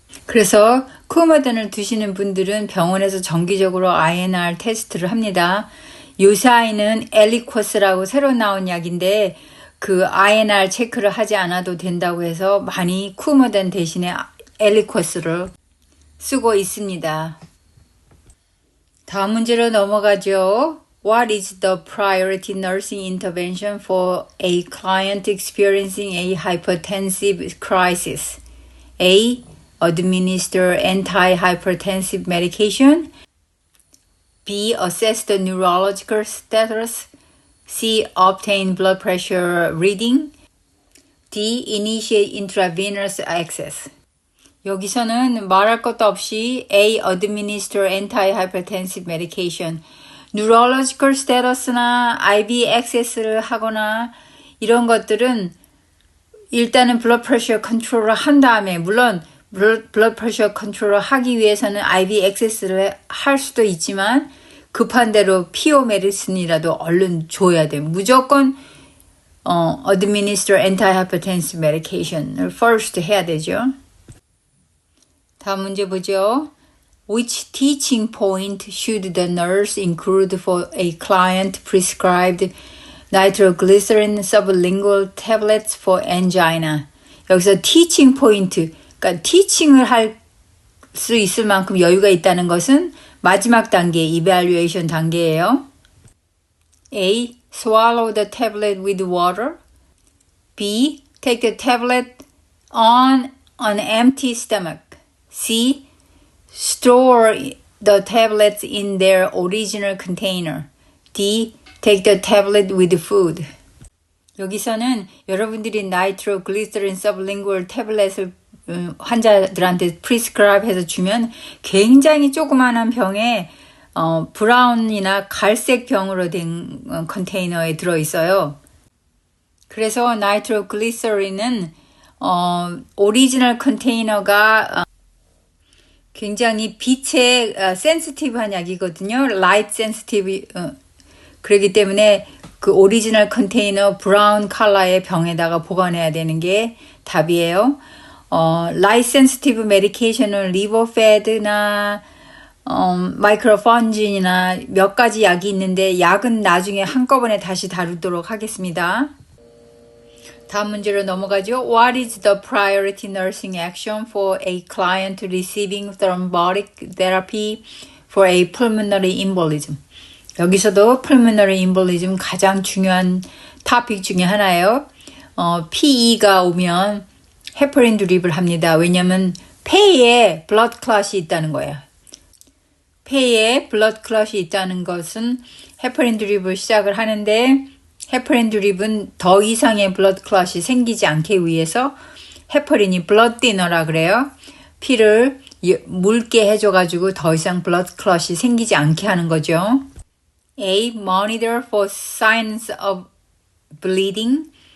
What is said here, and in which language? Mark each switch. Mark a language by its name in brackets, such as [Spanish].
[Korean] 그래서 쿠머든을 드시는 분들은 병원에서 정기적으로 INR 테스트를 합니다. 요사이는 엘리쿼스라고 새로 나온 약인데 그 INR 체크를 하지 않아도 된다고 해서 많이 쿠머든 대신에 엘리쿼스를 쓰고 있습니다. 다음 문제로 넘어가죠. [English] What is the priority nursing intervention for a client experiencing a hypertensive crisis? A. Administer antihypertensive medication. B. Assess the neurological status. C. Obtain blood pressure reading. D. Initiate intravenous access. [Korean] 여기서는 말할 것도 없이 [English] A. Administer antihypertensive medication. [Korean] Neurological status나 IV access를 하거나 이런 것들은 일단은 blood pressure control을 한 다음에 물론 blood pressure 컨트롤을 하기 위해서는 IV 액세스를 할 수도 있지만 급한 대로 피오 메디슨이라도 얼른 줘야 돼. 무조건 [English] administer antihypertensive medication [Korean] 을 first 해야 되죠. 다음 문제 보죠. [English] Which teaching point should the nurse include for a client prescribed nitroglycerin sublingual tablets for angina? [Korean] 여기서 teaching point 그러니까 티칭을 할 수 있을 만큼 여유가 있다는 것은 마지막 단계, evaluation 단계예요. [English] A. Swallow the tablet with water. B. Take the tablet on an empty stomach. C. Store the tablets in their original container. D. Take the tablet with food. [Korean] 여기서는 여러분들이 나이트로글리세린 서브링구얼 태블렛을 환자들한테 프리스크라이브 해서 주면 굉장히 조그마한 병에 브라운이나 갈색 병으로 된 컨테이너에 들어있어요. 그래서 나이트로글리서린은 오리지널 컨테이너가 굉장히 빛에 센시티브한 약이거든요. 라이트 센시티브 그렇기 때문에 그 오리지널 컨테이너 브라운 컬러의 병에다가 보관해야 되는 게 답이에요. 라이트 센시티브 메디케이션은 리버패드나 마이크로펀진이나 몇 가지 약이 있는데 약은 나중에 한꺼번에 다시 다루도록 하겠습니다. 다음 문제로 넘어가죠. [English] What is the priority nursing action for a client receiving thrombotic therapy for a pulmonary embolism? [Korean] 여기서도 pulmonary embolism 가장 중요한 토픽 중에 하나예요. PE가 오면 헤퍼린 드립을 합니다. 왜냐하면 폐에 blood clot이 있다는 거예요. 폐에 blood clot이 있다는 것은 헤퍼린 드립을 시작을 하는데 헤퍼린 드립은 더 이상의 blood clot이 생기지 않기 위해서 헤퍼린이 blood thinner라 그래요. 피를 묽게 해줘가지고 더 이상 blood clot이 생기지 않게 하는 거죠. [English] A. Monitor for signs of bleeding.